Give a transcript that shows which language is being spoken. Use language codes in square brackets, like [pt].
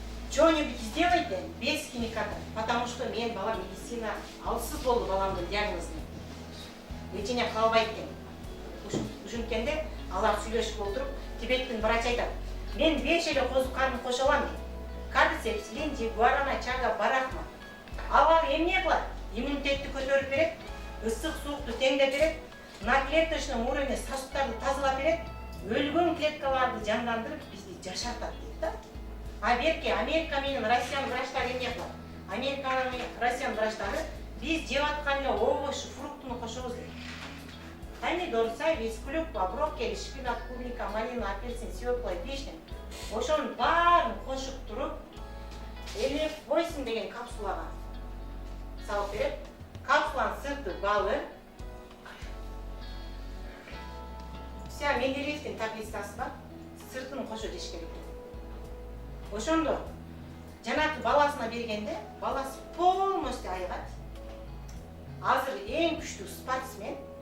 [ru] Что-нибудь сделайте без химиката, потому что [ky] мен балам медицина алсыз болду баламдын диагнозун. Лечение кыла албайт экен. Ушинткенде алар сүйлөшүп отуруп, Тибеттин врачы айтат: "Мен 5 эле козу карны кошо алам" дейт. Кардицепс, линти, гуарана, чага, барахма. Алар эмне кылат? Иммунитетти көтөрүп берет, ысык суукту теңдеп берет, [ru] на клеточном уровне [ky] сосудтарды тазалап берет, өлгөн клеткаларды жандандырып бизди жашартат дейт да. А берки Америка менен Россиянын врачтары эмне кылат? Америка менен Россиянын врачтары биз жеп аткан эле овощ, фруктуну кошобуз дейт. [ru] Помидор, сайбиз, клюква, брокколи, шпинат, клубника, малина, апельсин, свекла, вишня. [ky] Ошонун баарын кошуп туруп, Элеф 8 деген капсулага салып берет. Капсуланын сырты балы. Вся Менделеевдин таблицасы бар. Сыртын кошо жеш керек. Ошондо жанагы баласына бергенде, баласы полностью айыгат. Азыр эң күчтүү спортсмен.